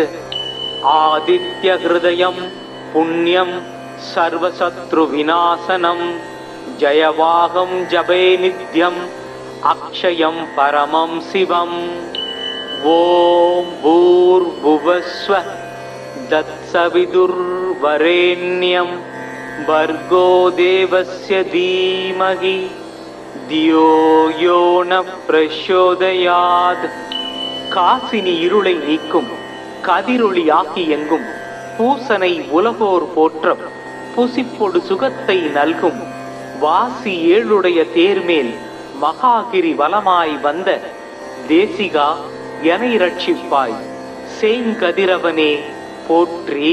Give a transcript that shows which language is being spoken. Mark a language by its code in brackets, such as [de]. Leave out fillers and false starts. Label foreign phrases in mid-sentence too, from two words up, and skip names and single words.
[sa] आदित्यहृदयं पुण्यं सर्वशत्रुविनाशनं जयवाहं जपे नित्यम् अक्षयं परमं शिवम्। ॐ भूर्भुवस्वः तत्सवितुर्वरेण्यं भर्गो देवस्य धीमहि धियो यो न प्रचोदयात्। [ta] காசினி இருளை நீக்கும் கதிரொளியாகி எங்கும் பூசனை உலகோர் போற்றம் புசிப்பொடு சுகத்தை நல்கும் வாசி ஏழுடைய தேர்மேல் மகாகிரி வலமாய் வந்த தேசிகா எனை ரட்சிப்பாய் சேங்கதிரவனே போற்றி.